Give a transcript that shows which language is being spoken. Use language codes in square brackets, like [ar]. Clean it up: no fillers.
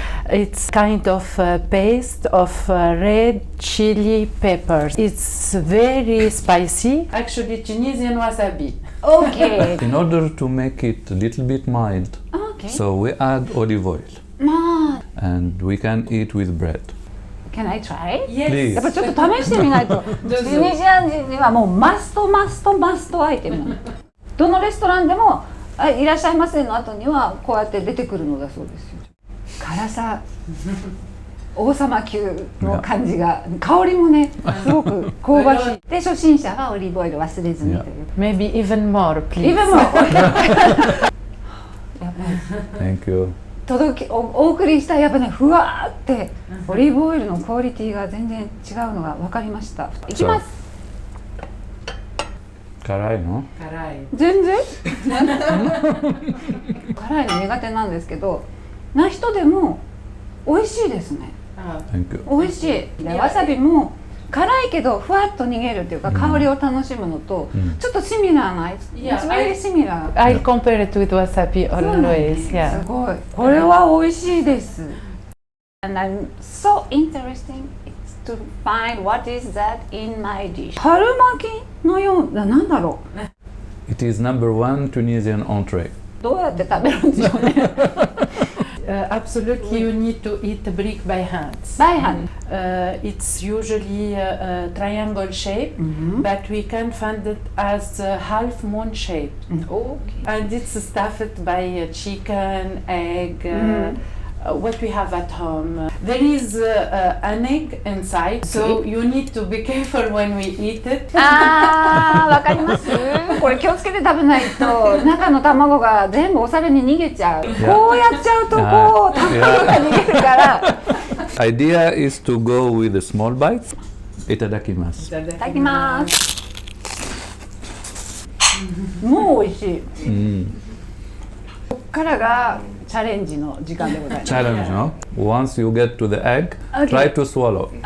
[en] It's kind of paste of red chili peppers. It's very spicy. Actually, Tunisian wasabi. Okay. In order to make it a little bit mild, Okay. so we add olive oil, [ja] まあ、 [en] and we can eat with bread. Can I try? Please. [ja] やっぱちょっと試してみないと。チュニジア人にはもうマストアイテムなの。どのレストランでもいらっしゃいませの後にはこうやって出てくるのだそうですよ。辛さ、王様級の感じが、香りもね、すごく香ばしい。で、初心者はオリーブオイル忘れずにという。 [en] Maybe even more, please. Even more. [ja] やっぱり。 [en] Thank you. [ja] お送りしたやっぱね、ふわーってオリーブオイルのクオリティが全然違うのが分かりました。いきます。辛いの？全然辛いの苦手なんですけど、な人でも美味しいですね。 [en] Thank you. [ja] 美味しい。でわさびも辛いけどふわっと逃げるっていうか、香りを楽しむのと、ちょっとシミラーな、 [en] It's very similar. I compare it with wasabi always. [ja] すごい。これは美味しいです。 [en] And I'm so interesting to find what is that in my dish. [ja] 春巻きのような、なんだろう。 [en] It is number one Tunisian entree. [ja] どうやって食べるんでしょうね。 [en] Absolutely, you need to eat the brick by hands. By hand. It's usually a triangle shape, but we can find it as a half moon shape. Okay. And it's stuffed by chicken, egg, what we have at home. There is an egg inside, so you need to be careful when we eat it. [ja] わかります。これ気をつけて食べないと中の卵が全部お皿に逃げちゃう。こうやっちゃうとこう卵が逃げるから。 [en] Idea is to go with the small bites. [ja] いただきます。いただきます。もう美味しい。こっからがチャレンジの時間でございます。 [en] Challenge, no? Once you get to the egg, try to swallow.